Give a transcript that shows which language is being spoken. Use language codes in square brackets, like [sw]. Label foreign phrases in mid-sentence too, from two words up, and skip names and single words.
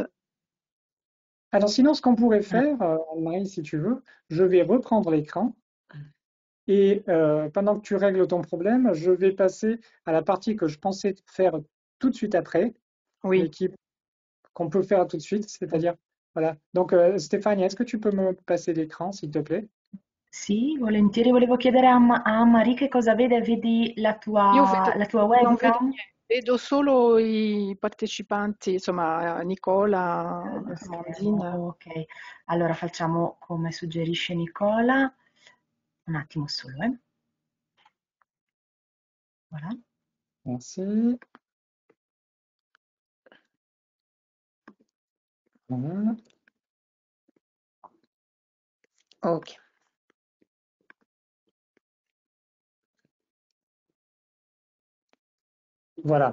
[fr] Alors sinon, ce qu'on pourrait faire, Marie, si tu veux, je vais reprendre l'écran et pendant que tu règles ton problème, je vais passer à la partie que je pensais faire tout de suite après, oui. Qu'on peut faire tout de suite, c'est-à-dire, voilà. Donc Stéphanie, est-ce que tu peux me passer l'écran, s'il te plaît? [it] Sì, volentieri. Volevo chiedere a Marie che cosa vede. Vedi la tua webcam? Vedo solo i partecipanti, insomma, Nicola, Amandine. Ok, allora facciamo come suggerisce Nicola. Un attimo solo, [fr] Voilà. Merci. Voilà. Ok. Voilà.